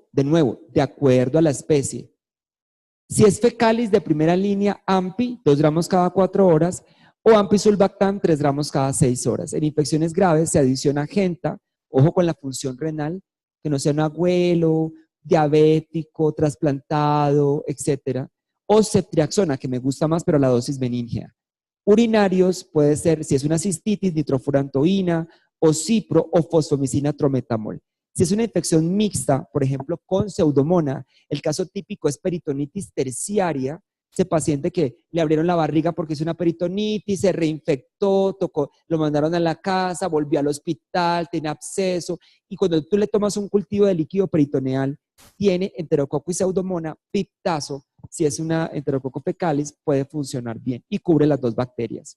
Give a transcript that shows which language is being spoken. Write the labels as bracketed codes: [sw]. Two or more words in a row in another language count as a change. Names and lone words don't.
[es] De nuevo, de acuerdo a la especie. Si es fecalis de primera línea, AMPI, 2 gramos cada 4 horas, o AMPI-Sulbactam, 3 gramos cada 6 horas. En infecciones graves se adiciona Genta, ojo con la función renal, que no sea un abuelo, diabético, trasplantado, etcétera, o ceftriaxona, que me gusta más, pero la dosis benigna. Urinarios puede ser, si es una cistitis, nitrofurantoína, o cipro o fosfomicina trometamol. Si es una infección mixta, por ejemplo, con pseudomonas, el caso típico es peritonitis terciaria, ese paciente que le abrieron la barriga porque es una peritonitis, se reinfectó, lo mandaron a la casa, volvió al hospital, tiene absceso, y cuando tú le tomas un cultivo de líquido peritoneal, tiene enterococo y pseudomonas, piptazo, si es una enterococo fecalis, puede funcionar bien y cubre las 2 bacterias.